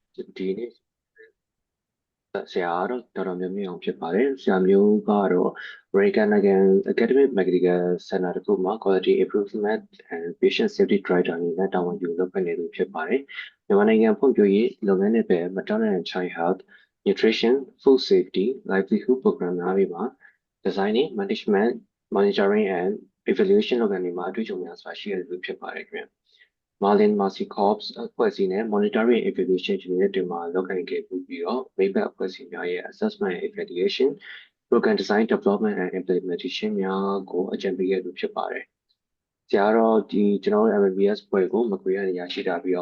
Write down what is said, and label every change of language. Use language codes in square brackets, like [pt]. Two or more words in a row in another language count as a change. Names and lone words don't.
[my] ဒီနေ့ဆရာကတော့တော်တော်များများအောင်ဖြစ်ပါတယ်ဆရာမျိုးကတော့ American နိုင်ငံ Academic Medical Center တခုမှာ [en] Quality Improvement and Patient Safety Drive [my] အနေနဲ့တာဝန်ယူလုပ်ကိုင်နေသူဖြစ်ပါတယ်မြန်မာနိုင်ငံဖွံ့ဖြိုးရေးလုပ်ငန်းတွေပဲ [en] Maternal and Child Health Nutrition Food Safety Livelihood Program [my] များတွေမှာ [en] Designing Management Monitoring and Evaluation [my] လုပ်ငန်းတွေမှာအတွေ့အကြုံများစွာရှိရသူ ဖြစ်ပါတယ်ခင်ဗျ Marlin Mercy Corps အဖွဲ့အစည်းနဲ့ [en] Monitoring Evaluation Unit [my] တွေမှာလုပ်ကိုင်ခဲ့ပြီးတော့ Maybank အဖွဲ့အစည်းများရဲ့ [en] Assessment and Evaluation Program Design Development and Implementation [my] များကိုအကြံပေးခဲ့သူဖြစ်ပါတယ်။ဆရာတော့ကျွန်တော်တို့ MBBS ဘွဲ့ကိုမကွေးကနေရရှိတာပြီး